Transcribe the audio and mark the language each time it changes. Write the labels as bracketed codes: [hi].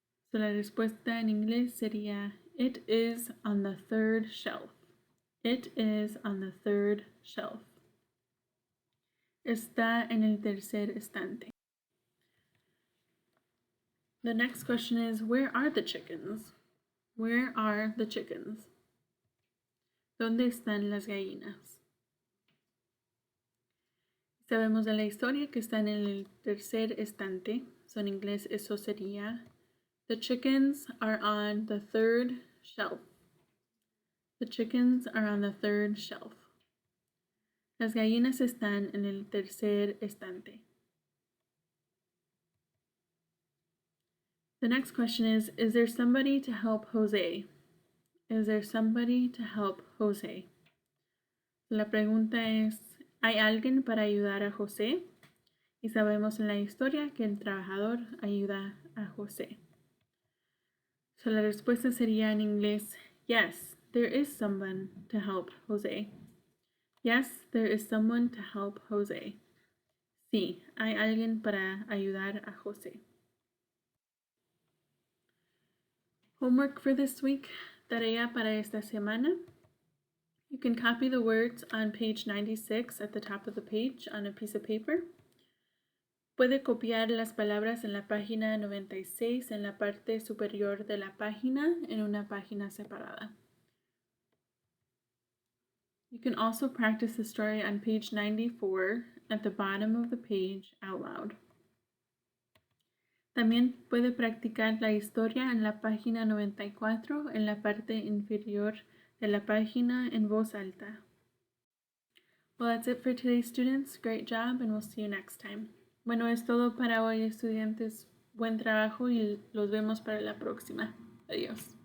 [en] So, [es] la respuesta en inglés sería, [en] it is on the third shelf. It is on the third shelf. [es] Está en el tercer estante. [en] The next question is, where are the chickens? Where are the chickens? [es] ¿Dónde están las gallinas? Sabemos de la historia que están en el tercer estante. [en] So, [es] en inglés eso sería, [en] the chickens are on the third shelf. The chickens are on the third shelf. [es] Las gallinas están en el tercer estante. [en] The next question is there somebody to help Jose? Is there somebody to help Jose? [es] La pregunta es, ¿hay alguien para ayudar a José? Y sabemos en la historia que el trabajador ayuda a José. [en] So, [es] la respuesta sería en inglés, [en] yes, there is someone to help Jose. Yes, there is someone to help Jose. [es] Sí, hay alguien para ayudar a José. [en] Homework for this week, [es] tarea para esta semana. [en] You can copy the words on page 96 at the top of the page on a piece of paper. [es] Puede copiar las palabras en la página 96 en la parte superior de la página en una página separada. [en] You can also practice the story on page 94 at the bottom of the page out loud. [es] También puede practicar la historia en la página 94 en la parte inferior de la página en voz alta. [en] Well, that's it for today, students. Great job, and we'll see you next time. [es] Bueno, es todo para hoy, estudiantes. Buen trabajo y los vemos para la próxima. Adiós.